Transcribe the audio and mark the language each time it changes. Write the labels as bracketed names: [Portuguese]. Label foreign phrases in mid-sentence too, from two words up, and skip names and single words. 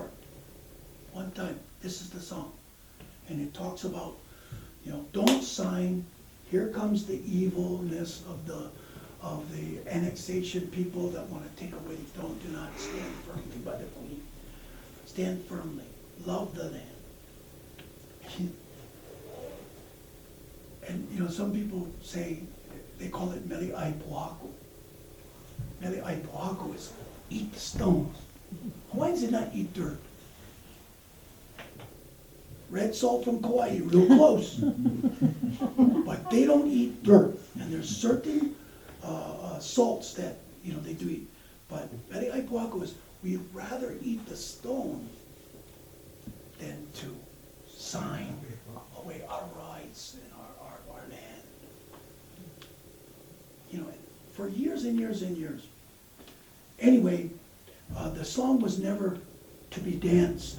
[English] One time, this is the song. And it talks about, you know, don't sign, here comes the evilness of the of the annexation people that want to take away the throne. Do not stand firmly by the queen. Stand firmly. Love the land. And you know, some people say, they call it [Hawaiian] mele ai pohaku. Mele ai pohaku [English] is eat the stones. Hawaiians did not eat dirt. Red salt from Kauai, real close. But they don't eat dirt. And there's certain salts that, you know, they do eat. But [Hawaiian] mele ai pohaku [English] is, we'd rather eat the stone than to sign away our rights and our land. You know, for years and years and years. Anyway, the song was never to be danced.